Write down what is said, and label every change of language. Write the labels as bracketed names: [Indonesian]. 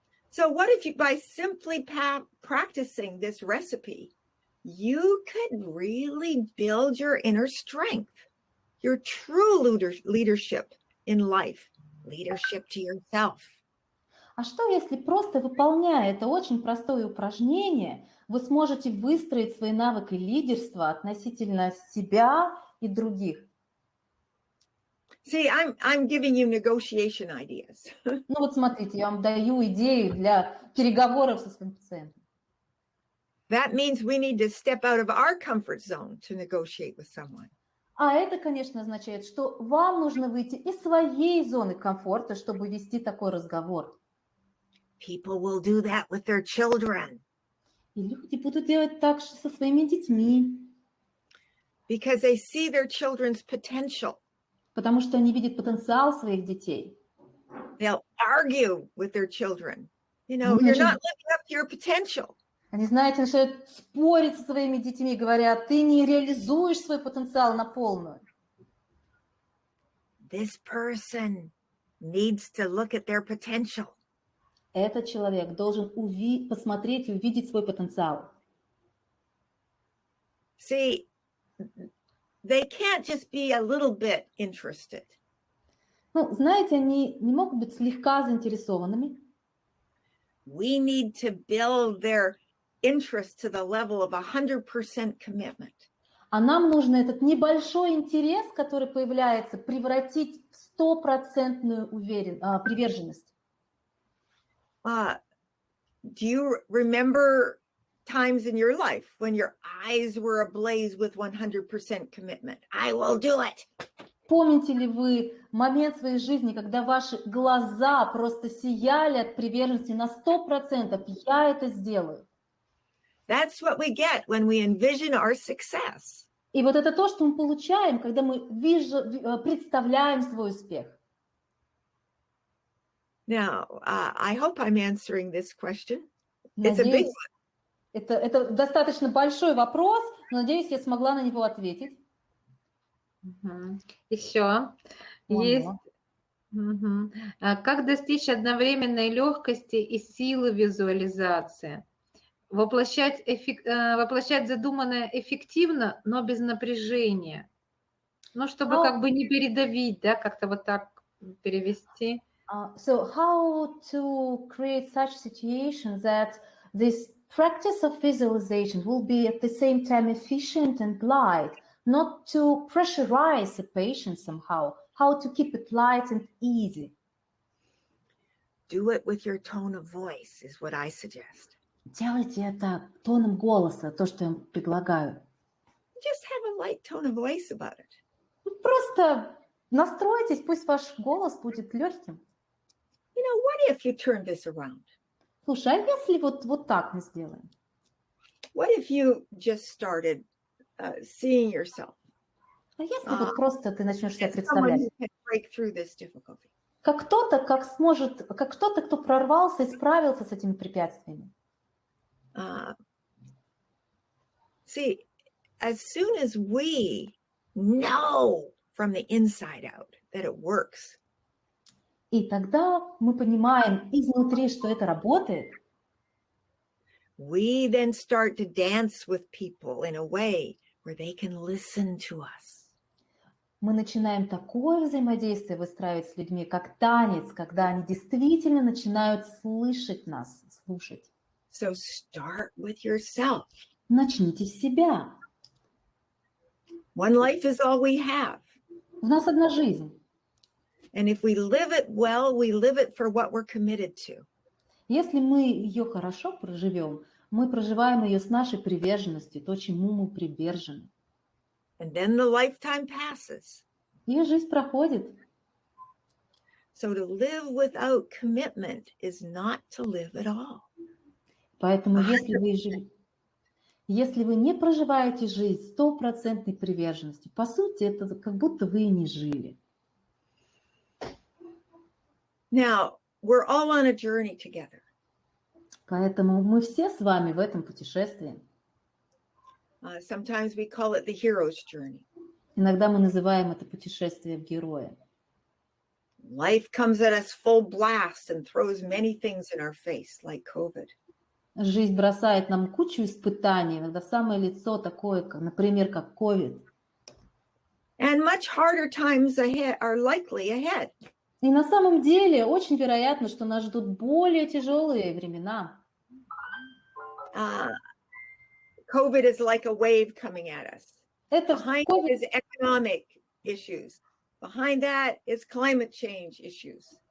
[English] So what if you, by simply practicing this recipe, you could really build your inner strength, your true leadership in life, leadership to yourself. [Russian] А что, если просто выполняя это очень простое упражнение, вы сможете выстроить свои навыки лидерства относительно себя и других? [English] See, I'm giving you negotiation ideas. [Russian] Ну вот смотрите, я вам даю идеи для переговоров со своим пациентом. [English] That means we need to step out of our comfort zone to negotiate with someone. [Russian] А это, конечно, означает, что вам нужно выйти из своей зоны комфорта, чтобы вести такой разговор. [English] People will do that with their children. [Russian] И люди будут делать так же со своими детьми. [English] Because they see their children's potential. [Russian] Потому что они видят потенциал своих детей. [English] They'll argue with their children. You know, you're not living up to your potential. [Russian] Они, знаете, начинают спорить со своими детьми, говоря, ты не реализуешь свой потенциал на полную. [English] This person needs to look at their potential. [Russian] Этот человек должен посмотреть и увидеть свой потенциал. [English] See, they can't just be a little bit interested. [Russian] Ну, знаете, они не могут быть слегка заинтересованными. [English] We need to build their interest to the level of 100% commitment. [Russian] А нам нужно этот небольшой интерес, который появляется, превратить в стопроцентную приверженность. [English] Do you remember times in your life when your eyes were ablaze with 100% commitment? I will do it. [Russian] Помните ли вы момент своей жизни, когда ваши глаза просто сияли от приверженности на 100%? Я это сделаю. [English] That's what we get when we envision our success. [Russian] И вот это то, что мы получаем, когда мы представляем свой успех. [English] Now, I hope I'm answering this question. It's a big [Russian] Надеюсь, это достаточно большой вопрос, но надеюсь, я смогла на него ответить. Еще есть. Как достичь одновременной легкости и силы визуализации? Воплощать задуманное эффективно, но без напряжения. Ну, чтобы как бы не передавить, да, как-то вот так перевести. [English] So how to create such situation that this practice of visualization will be at the same time efficient and light, not to pressurize the patient somehow, how to keep it light and easy. Do it with your tone of voice is what I suggest. [Russian] Делайте это тоном голоса, то, что я предлагаю. [English] Just have a light tone of voice about it. [Russian] Просто настройтесь, пусть ваш голос будет легким. [English] You know, what if you turn this around? [Russian] Слушай, а если вот так мы сделаем? [English] What if you just started seeing yourself? [Russian] А если вот просто ты начнешь себя [English] as someone [Russian] представлять? [English] who can break through this difficulty? [Russian] Как кто-то, кто прорвался и справился с этими препятствиями. [English] See, as soon as we know from the inside out that it works, [Russian] И тогда мы понимаем изнутри, что это работает. [English] we then start to dance with people in a way where they can listen to us. [Russian] Мы начинаем такое взаимодействие выстраивать с людьми, как танец, когда они действительно начинают слышать нас, слушать. [English] So start with yourself. [Russian] Начните с себя. [English] One life is all we have. [Russian] У нас одна жизнь. [English] And if we live it well, we live it for what we're committed to. [Russian] Если мы ее хорошо проживем, мы проживаем ее с нашей приверженностью, то, чему мы привержены. [English] And then the lifetime passes. [Russian] И жизнь проходит. [English] So to live without commitment is not to live at all. [Russian] Поэтому если вы не проживаете жизнь стопроцентной приверженностью, по сути, это как будто вы и не жили. [English] Now, we're all on a journey together. [Russian] Поэтому мы все с вами в этом путешествии. [English] Sometimes we call it the hero's journey. [Russian] Иногда мы называем это путешествие в героя. [English] Life comes at us full blast and throws many things in our face, like COVID. [Russian] Жизнь бросает нам кучу испытаний, иногда в самое лицо такое, например, как COVID. [English] And much harder times ahead are likely ahead. [Russian] И на самом деле очень вероятно, что нас ждут более тяжелые времена. [English] COVID is like a wave coming at us. Behind it is economic issues. Behind that is climate change issues.